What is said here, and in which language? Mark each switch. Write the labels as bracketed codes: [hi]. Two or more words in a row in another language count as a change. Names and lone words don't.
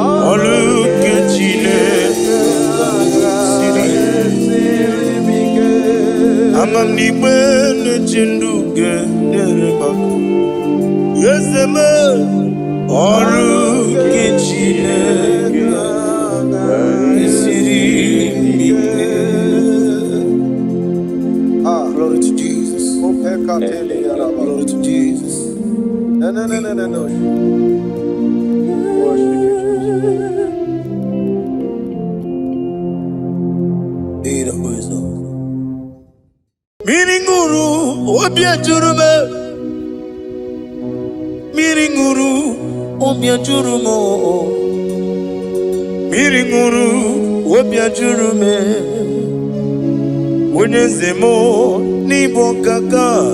[ig] Ọrụ nke Chineke siri ike. Ama m na igbe na-eche ndụ ga-enyere m aka. Eze m, ọrụ nke Chineke siri ike. [en] Ah, glory to Jesus. Glory to Jesus. No, no, no, no, no, no. Worship you, Jesus. Be the wisdom. [ig] Mmiri ṅụrụ, obi ejuru m. Mmiri ṅụrụ, obi ejuru m. Mmiri ṅụrụ, obi ajụrụ m. Onye nze m, n'ịbụ ọkaka.